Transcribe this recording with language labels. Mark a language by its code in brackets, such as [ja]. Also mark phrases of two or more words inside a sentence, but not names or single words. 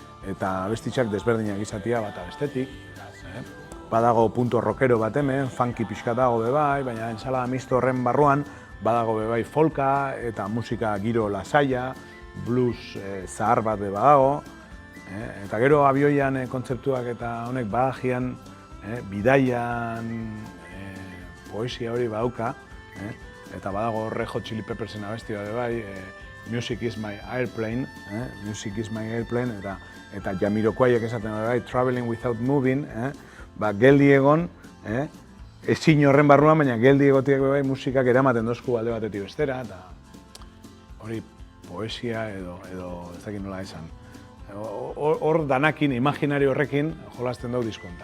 [eu] eta abestitzak desberdinak izatia bata bestetik. Badago [es] punto rockero [eu] bat hemen, funky pixka dago bebai, baina [es] ensalada misto [eu] horren barruan badago bebai folka eta musika giro lasaia, blues zahar bat beba dago. Eta gero abioian kontzeptuak eta honek badagian, bidaian poesia hori badauka, eta badago Red Hot Chili Peppersen abesti bat bai, [en] Music is my airplane, Music is my airplane, [eu] eta Jamiroquaiek esaten bai, [en] Traveling without moving, [eu] geldi egon, ezin horren barruan, baina geldi egotiak bai musikak eramaten dozku alde batetik bestera, eta hori poesia edo ez dakit nola esan. Hor danakin, imaginario horrekin, jolasten dugu disko hontan.